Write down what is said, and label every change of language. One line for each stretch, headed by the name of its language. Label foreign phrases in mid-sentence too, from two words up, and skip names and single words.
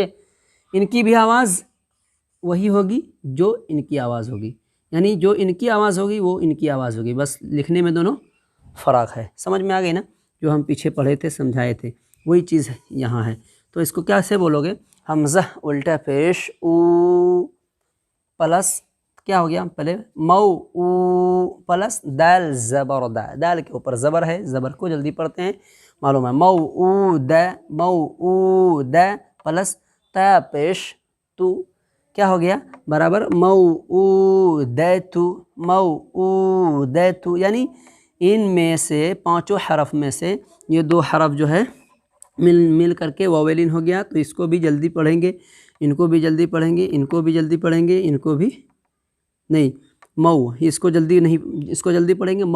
Urdu: ان کی بھی آواز وہی ہوگی جو ان کی آواز ہوگی، یعنی جو ان کی آواز ہوگی وہ ان کی آواز ہوگی، بس لکھنے میں دونوں فرق ہے. سمجھ میں آ گئی نا؟ جو ہم پیچھے پڑھے تھے سمجھائے تھے وہی چیز یہاں ہے. تو اس کو کیا سے بولو گے؟ حمزہ الٹا پیش او پلس کیا ہو گیا؟ پہلے مو او پلس دال زبر دا، دال کے اوپر زبر ہے، زبر کو جلدی پڑھتے ہیں معلوم ہے. مو او دا، مو او دا پلس تا پیش تو، کیا ہو گیا؟ برابر مو او دیتو، مو او دیتو. یعنی ان میں سے پانچوں حرف میں سے یہ دو حرف جو ہے مل کر کے واویلین ہو گیا، تو اس کو بھی جلدی پڑھیں گے، ان کو بھی جلدی پڑھیں گے، ان کو بھی جلدی پڑھیں گے، ان کو بھی نہیں مو، اس کو جلدی نہیں، اس کو جلدی پڑھیں گے مو.